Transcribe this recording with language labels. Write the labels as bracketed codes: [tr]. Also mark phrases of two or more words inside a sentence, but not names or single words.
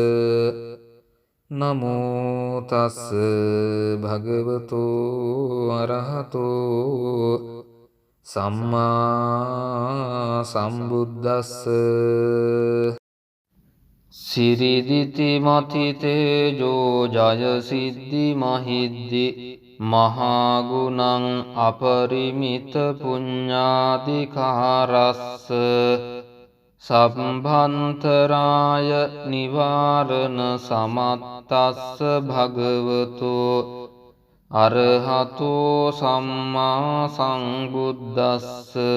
[pi] නමෝ තස් භගවතු අරහතෝ සම්මා සම්බුද්දස්ස සිරිදිති මතිතේජෝ ජය සිද්ධි මහිද්දි මහාගුණං අපරිමිත පුඤ්ඤාධිකාරස්ස සම්භන්තරාය නිවාරණ සමත්තස්ස භගවතු අරහතෝ සම්මා සංබුද්දස්ස